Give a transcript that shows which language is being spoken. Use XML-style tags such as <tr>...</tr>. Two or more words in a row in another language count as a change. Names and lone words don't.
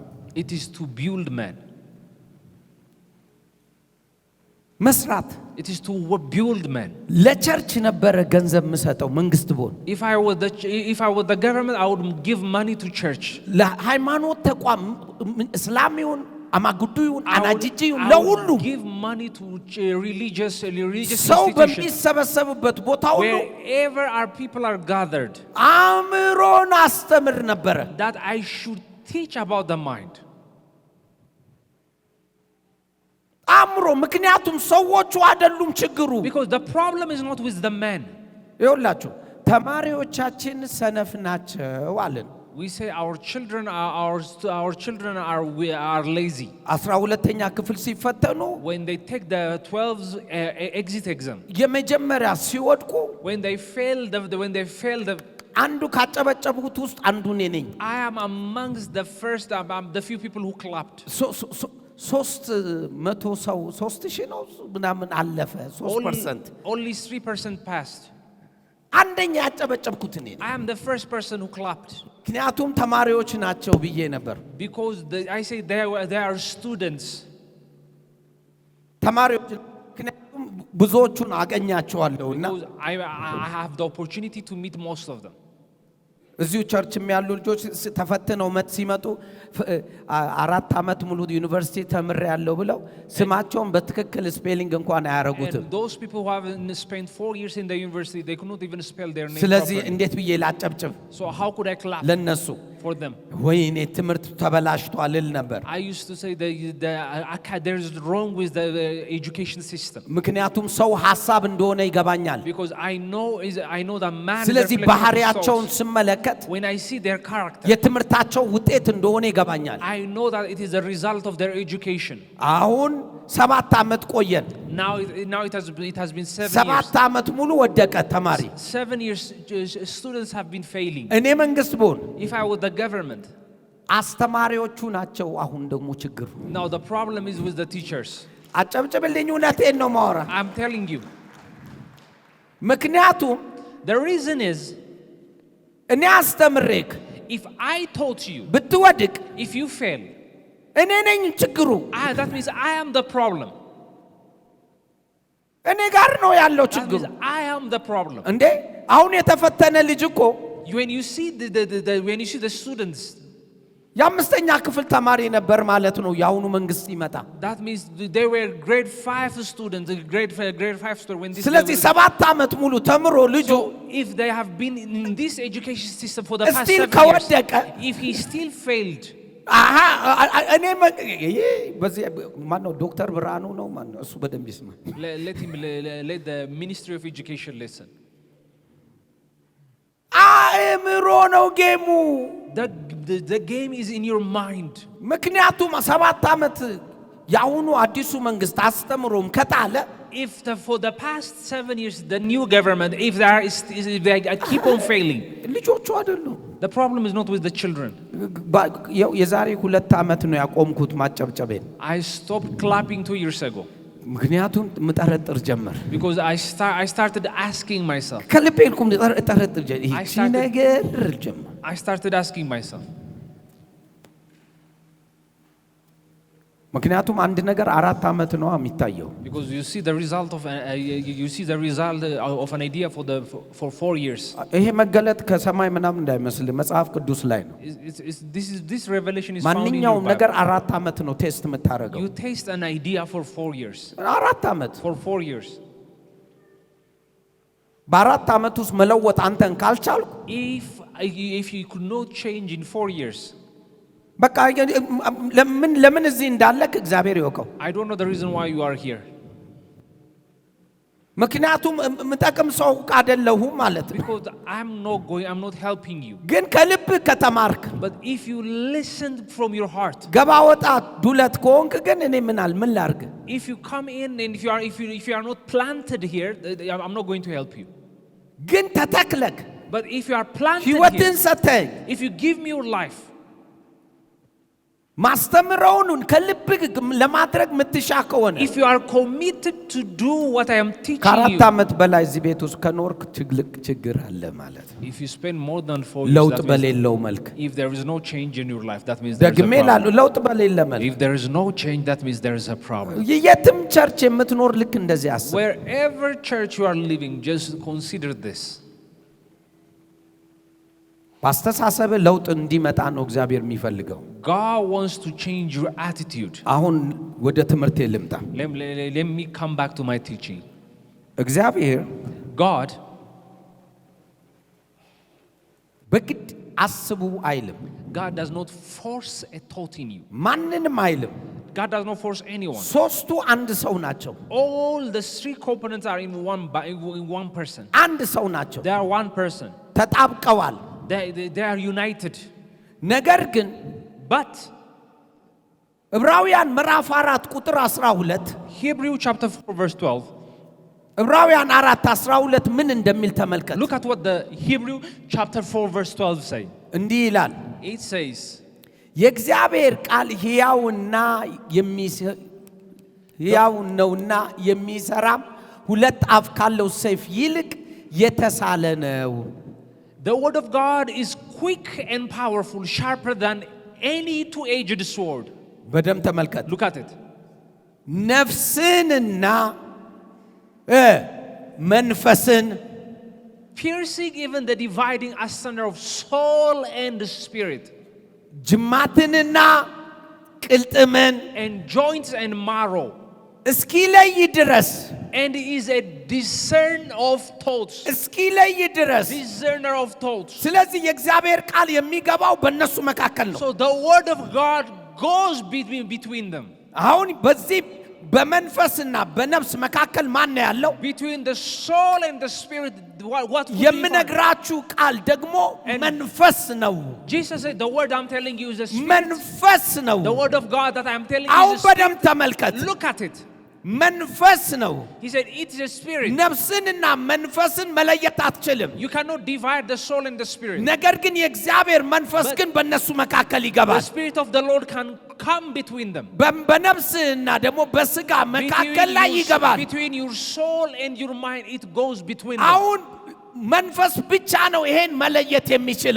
<en>it is to build man.</en> <am>መስራት</am> <en>It is to build man.</en> <am>ለቸርች ነበረ ገንዘብ የምሰጠው መንግስት ብሆን።</am> <en>If I was the government, I would give money to church.</en> <am>ለሃይማኖት ተቋም እስላሚውን አማጉዱዩን</am> <en>I</en> <am>አናጂጂዩን</am> <en>would</en> <am>ለሁሉ</am> <en>give money to religious</en> <am>ሰው</am> <en>institutions.</en> <am>በሚሰበሰብበት ቦታ ሁሉ</am> <en>Wherever our people are gathered,</en> <am>አእምሮን አስተምር ነበረ።</am> <en>that I should teach about the mind.</en> <am>አእምሮ ምክንያቱም ሰዎቹ አይደሉም ችግሩ።</am> <en>Because the problem is not with the man.</en> <am>ይኸውላችሁ ተማሪዎቻችን ሰነፍ ናቸው አለን።</am> <en>We say our children are lazy.</en> <am>12ኛ ክፍል ሲፈተኑ</am> <en>When they take the 12th exit exam,</en> <am>የመጀመሪያ ሲወድቁ</am> <en>when they fail the</en> <am>አንዱ ካጨበጨቡት ውስጥ አንዱ እኔ ነኝ።</am> <en>I am amongst the first, the few people who clapped.</en> <am>300 ሰው 3000 ነው ምናምን አለፈ 3%.</am> <en>Only 3% passed.</en> <am>አንደኛ ያጨበጨብኩት እኔ ነኝ።</am> <en>I am the first person who clapped.</en> <am>ምክንያቱም ተማሪዎች ናቸው ብዬ ነበር።</am> <en>Because I say they are students.</en> <am>ተማሪዎች ምክንያቱም ብዙዎቹን አገኛቸዋለሁና</am> <en>Because I have the opportunity to meet most of them.</en> <am>እዚሁ ቸርችም ያሉ ልጆች ተፈትነው ሲመጡ 4 ዓመት ሙሉ ዩኒቨርሲቲ ተምሬያለሁ ብለው ስማቸውን በትክክል ስፔሊንግ እንኳን አያረጉትም።</am> <en>And those people who have spent 4 years in the university, they could not even spell their name</en> <am>ስለዚህ</am> <en>properly.</en> <am>እንዴት ብዬ ላጨብጭብ</am> <en>So how could I clap</en> <am>ለነሱ?</am> <en>for them?</en> <am>ወይኔ ትምህርት ተበላሽቷል ል ነበር።</am> <en>I used to say there is wrong with the education system.</en> <am>ምክንያቱም ሰው ሐሳብ እንደሆነ ይገባኛል።</am> <en>Because I know that man is</en> <am>ስለዚህ</am> <en>reflecting</en> <am>ባህሪያቸውን</am> <en>souls.</en> <am>ስመለከት</am> <en>When I see their character,</en> <am>የትምህርታቸው ውጤት እንደሆነ ይገባኛል።</am> <en>I know that it is a result of their education.</en> <am>አሁን 7 ዓመት ቆየን።</am> <en>Now it has been 7 years.</en> <am>7 ዓመት ሙሉ ወደቀ ተማሪ።</am> <en>7 years students have been failing.</en> <am>እኔ መንግስት ብሆን</am> <en>If I were the government,</en> <am>አስተማሪዎቹ ናቸው አሁን ደግሞ ችግሩ።</am> <en>now the problem is with the teachers.</en> <am>አጨብጭብልኝ እውነቴን ነው ማወራ።</am> <en>I'm telling you.</en> <am>ምክንያቱም</am> <en>The reason is,</en> <am>እኔ አስተምሬክ</am> <en>if I taught you,</en> <am>ብትወድቅ</am> <en>if you fail,</en> <am>እኔ ነኝ ችግሩ።</am> <en>that means I am the problem.</en> <am>እኔ ጋር ነው ያለው</am> <en>That</en> <am>ችግሩ።</am> <en>means I am the problem.</en> <am>እንዴ አሁን የተፈተነ ልጅ እኮ</am> <en>When you see the students,</en> <am>የአምስተኛ ክፍል ተማሪ ነበር ማለት ነው የአሁኑ መንግስት ይመጣ።</am> <en>that means they were grade 5 students, grade 5 students when this.</en> <am>ስለዚህ 7 ዓመት ሙሉ ተምሮ ልጁ</am> <en>So if they have been in this education system for the past Still 7</en> <am>ከወደቀ</am> <en>years, if he still failed,</en> <am>እኔ በዚህ ማነው ዶክተር ብርሃኑ ነው ማነው እሱ በደንብ ይስማ።</am> <en>let the Ministry of Education listen.</en> <am>አእምሮ ነው ጌሙ።</am> <en>The game is in your mind.</en> <am>ምክንያቱም 7 ዓመት የአሁኑ አዲሱ መንግስት አስተምሮም ከጣለ</am> <en>If for the past 7 years the new government, if they keep on failing,</en> <am>ልጆቹ አይደሉም።</am> <en>the problem is not with the children.</en> <am>የዛሬ 2 ዓመት ነው ያቆምኩት ማጨብጨቤን።</am> <en>I stopped clapping 2 years ago.</en> <am>ምክንያቱም ምጠረጥር ጀመር።</am> <en>Because I started asking myself.</en> <am>ከልቤልኩም ጠረጥር ጀመር።</am> <en>I started asking myself.</en> <am>ምክንያቱም አንድ ነገር 4 ዓመት ነው የሚታየው።</am> <en>Because you see the result of an idea for 4 years.</en> <am>ይሄ መገለጥ ከሰማይ ምናምን እንዳይመስል መጽሐፍ ቅዱስ ላይ ነው።</am> <en>This revelation is found in your</en> <am>ማንኛውም</am> <en>Bible.</en> <am>ነገር 4 ዓመት ነው ቴስት የምታደርገው።</am> <en>You taste an idea for 4 years.</en> <am>4 ዓመት</am> <en>For 4 years.</en> <am>በ4 ዓመት ውስጥ መለወጥ አንተን ካልቻልኩ</am> <en>If you could not change in 4 years.</en> <am>በቃ ለምን እዚህ እንዳለክ እግዚአብሔር ይወቀው።</am> <en>I don't know the reason why you are here.</en> <am>ምክንያቱም ምጠቅም ሰው አይደለሁም ማለት ነው።</am> <en>Because I'm not helping you.</en> <am>ግን ከልብ ከተማርክ</am> <en>But if you listen from your heart.</en> <am>ገባ ወጣ ዱለት ከሆንክ ግን እኔ ምን ላርግ?</am> <en>If you come in and if you are not planted here, I'm not going to help you.</en> <am>ግን ተተክለክ</am> <en>But if you are planted</en> <am>ሕይወትን</am> <en>here,</en> <am>ሰተኝ</am> <en>if you give me your life,</en> <am>ማስተምረውን ከልብ ለማድረግ ምትሻ ከሆነ</am> <en>if you are committed to do what I am teaching</en> <am>ከ4</am> <en>you,</en> <am>ዓመት በላይ እዚህ ቤት ውስጥ ከኖርክ ችግር አለ ማለት ነው።</am> <en>if you spend more than 4 years,</en> <am>ለውጥ</am> <en>that means</en> <am>በሌለው መልክ</am> <en>if there is no change in your life, that means there is a</en> <am>ደግሜ ላሉ</am> <en>problem.</en> <am>ለውጥ በሌለ መልክ</am> <en>If there is no change, that means there is a problem.</en> <am>የትም ቸርች የምትኖር ልክ እንደዚህ አስብ።</am> <en>Wherever church you are living, just consider this.</en> <am>በአስተሳሰብ ለውጥ እንዲመጣ ነው እግዚአብሔር የሚፈልገው።</am> <en>God wants to change your attitude.</en> <am>አሁን ወደ ትምህርቴ ልምጣ።</am> <en>Let me come back to my teaching.</en> <am>እግዚአብሔር</am> <en>God</en> <am>በግድ አስቡ አይልም።</am> <en>God does not force a thought in you.</en> <am>ማንንም አይልም።</am> <en>God does not force anyone.</en> <am>ሶስቱ አንድ ሰው ናቸው።</am> <en>All the 3 components are in one person.</en> <am>አንድ ሰው ናቸው።</am> <en>They are one person.</en> <am>ተጣብቀዋል።</am> <en>They are united.</en> <am>ነገር ግን</am> <en>But</en> <am>ዕብራውያን ምዕራፍ 4 ቁጥር 12</am> <en>Hebrew chapter 4 verse 12.</en> <am>ዕብራውያን 4:12 ምን እንደሚል ተመልከት።</am> <en>Look at what the Hebrew chapter 4 verse 12 say.</en> <am>እንዲህ ይላል፣</am> <en>It says,</en> <am>የእግዚአብሔር ቃል ሕያው ነውና የሚሰራም 2 አፍ ካለው ሰይፍ ይልቅ የተሳለ ነው።</am> <en>the word of God is quick and powerful, sharper than any two-edged sword.</en> <am>በደም ተመልከት።</am> <en>Look at it.</en> <am>ነፍስንና መንፈስን</am> <en>Piercing even the dividing asunder of soul and spirit,</en> <am>ጅማትንና ቅልጥምን</am> <en>and joints and marrow,</en> <am>እስኪለይ ድረስ</am> <en>and is a discerner of thoughts.</en> <am>እስኪለይ ድረስ።</am> <en>Discerner of thoughts.</en> <am>ስለዚህ የእግዚአብሔር ቃል የሚገባው በእነሱ መካከል ነው።</am> <en>So the word of God goes between them.</en> <am>አሁን በዚህ በመንፈስና በነፍስ መካከል ማን ነው ያለው?</am> <en>Between the soul and the spirit, what would you find?</en> <am>የምነግራችሁ ቃል ደግሞ መንፈስ ነው።</am> <en>Jesus said, the word I'm telling you is the spirit.</en> <am>መንፈስ ነው።</am> <en>The word of God that I'm telling you</en> <am>አሁን</am> <en>is the spirit.</en> <am>በደም ተመልከት።</am> <en>Look at it.</en> <am>መንፈስ ነው።</am> <en>He said, it's a spirit.</en> <am>ነፍስንና መንፈስን መለየት አትችልም።</am> <en>You cannot divide the soul and the spirit.</en> <am>ነገር ግን የእግዚአብሔር መንፈስ ግን በእነሱ መካከል</am> <en>The</en> <am>ይገባል።</am> <en>spirit of the Lord can come between them.</en> <am>በነፍስና ደግሞ በስጋ መካከል ላይ ይገባል።</am> <en>Between your soul and your mind, it goes between them.</en> <am>አሁን መንፈስ ብቻ ነው ይሄን መለየት የሚችለው።</am>